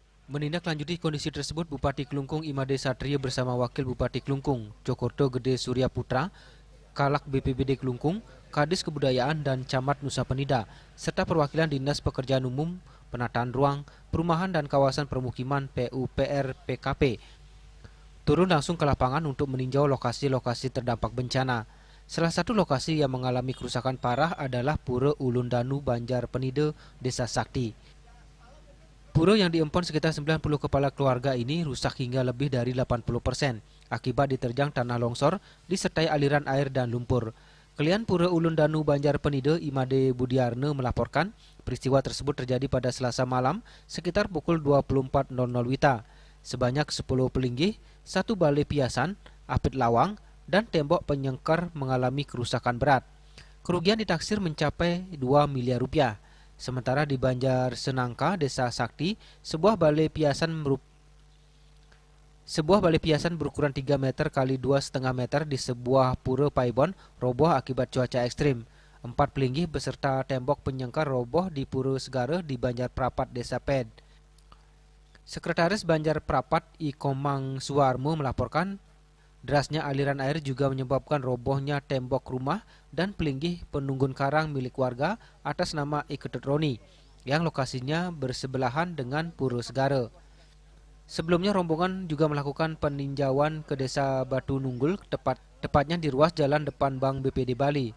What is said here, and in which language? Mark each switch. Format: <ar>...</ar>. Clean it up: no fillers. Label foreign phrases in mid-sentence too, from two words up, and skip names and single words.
<id>Menindaklanjuti kondisi tersebut, Bupati Klungkung Imade Satrio bersama Wakil Bupati Klungkung, Cokorto Gede Surya Putra, Kalak BPBD Klungkung, Kadis Kebudayaan dan Camat Nusa Penida, serta perwakilan Dinas Pekerjaan Umum, Penataan Ruang, Perumahan dan Kawasan Permukiman PUPR PKP, turun langsung ke lapangan untuk meninjau lokasi-lokasi terdampak bencana. Salah satu lokasi yang mengalami kerusakan parah adalah Pura Ulun Danu Banjar Penida, Desa Sakti. Pura yang diempon sekitar 90 kepala keluarga ini rusak hingga lebih dari 80% akibat diterjang tanah longsor disertai aliran air dan lumpur. Kelian Pura Ulun Danu Banjar Penida Imade Budiarne melaporkan peristiwa tersebut terjadi pada Selasa malam sekitar pukul 24.00 WITA. Sebanyak 10 pelinggih, 1 balai piasan, apit lawang, dan tembok penyengkar mengalami kerusakan berat. Kerugian ditaksir mencapai 2 miliar rupiah. Sementara di Banjar Senangka, Desa Sakti, sebuah balai piasan berukuran 3 meter kali 2,5 meter di sebuah pura Paibon roboh akibat cuaca ekstrim. 4 pelinggih beserta tembok penyengkar roboh di Pura Segara di Banjar Prapat, Desa Ped. Sekretaris Banjar Prapat I Komang Suwarmo melaporkan derasnya aliran air juga menyebabkan robohnya tembok rumah dan pelinggih penunggun karang milik warga atas nama Iketet Roni yang lokasinya bersebelahan dengan Pura Segara. Sebelumnya rombongan juga melakukan peninjauan ke Desa Batu Nunggul, tepatnya di ruas jalan depan Bank BPD Bali.</id>